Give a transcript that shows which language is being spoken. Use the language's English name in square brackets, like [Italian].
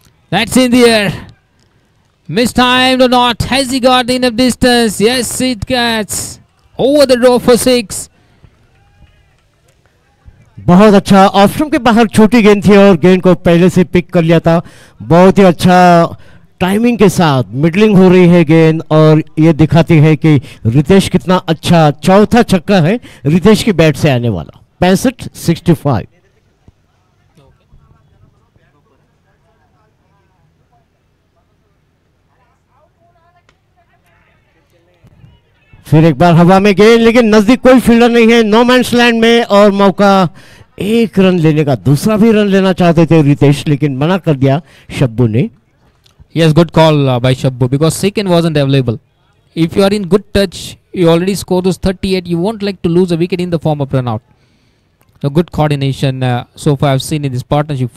[English] That's in the air. Mistimed or not? Has he got enough distance? Yes, it gets over the row for 6. [Hindi] बहुत अच्छा, option के बाहर छोटी गेंद थी और गेंद को पहले से पिक कर लिया था. बहुत ही अच्छा टाइमिंग के साथ मिडलिंग हो रही है गेंद, और ये दिखाती है कि रितेश कितना अच्छा. चौथा छक्का है रितेश की बैट से आने वाला. 65-65. फिर एक बार हवा में गेंद, लेकिन नजदीक कोई फील्डर नहीं है. नो मैंस लैंड में और मौका 1 रन लेने का. दूसरा भी रन लेना चाहते थे रितेश, लेकिन मना कर दिया शब्बू ने. [English] Yes, good call by Shabbu, because second wasn't available. If you are in good touch, you already scored those 38, you won't like to lose a wicket in the form of run out. So good coordination so far I've seen in this partnership.